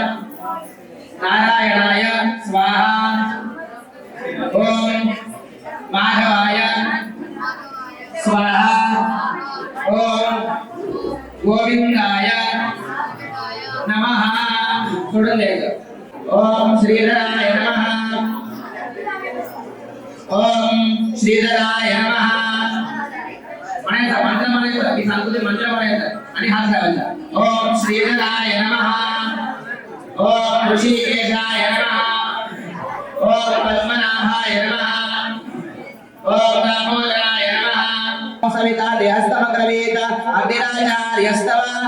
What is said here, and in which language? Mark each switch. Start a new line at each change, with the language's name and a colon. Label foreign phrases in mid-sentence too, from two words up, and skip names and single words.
Sanskrit: स्वाहा ओम माधवाय स्वाहा ओम गोविंदाय नमः
Marathi: सोडून द्यायचं
Sanskrit: ओम श्रीधराय नमः ओम श्रीधराय नमः
Marathi: म्हणायचा मंत्र म्हणायचा मी सांगतो ते मंत्र म्हणायचा आणि हात ठेवायचा
Sanskrit: ओम श्रीधराय नमः ओम ऋषिकेशाय नमः ओम पद्मनाभाय नमः ओम दामोदराय नमः सविता देहस्तमग्रवीत अग्निराचार्यस्तव